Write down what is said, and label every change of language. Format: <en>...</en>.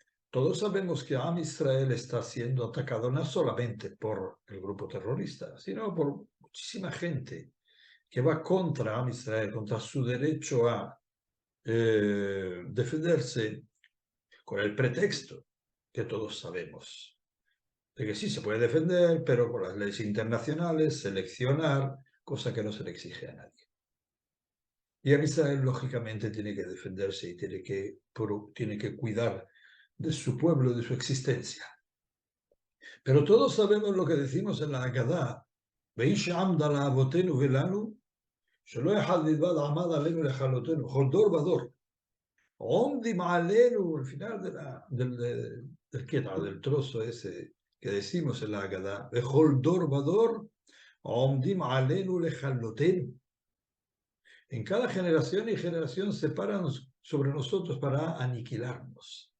<es>Todos sabemos que Am Israel está siendo atacado no solamente por el grupo terrorista, sino por muchísima gente que va contra Am Israel, contra su derecho a defenderse con el pretexto que todos sabemos, de que sí se puede defender, pero con las leyes internacionales, seleccionar, cosa que no se le exige a nadie. Y Israel, lógicamente, tiene que defenderse y tiene que cuidar de su pueblo, de su existencia.</es> <he>Pero todos sabemos lo que decimos en la Haggadah, ואיש עמדה לאבותינו ולנו, שלא אחד בלבד עמד עלינו לכלותנו, כל דור ודור. עומדים עלינו,</he> <es>al final del trozo ese que decimos en la Haggadah,</es> <he>וכל דור ודור, עומדים עלינו לכלותנו.</he> <es>En cada generación y generación se paran sobre nosotros para aniquilarnos.</es>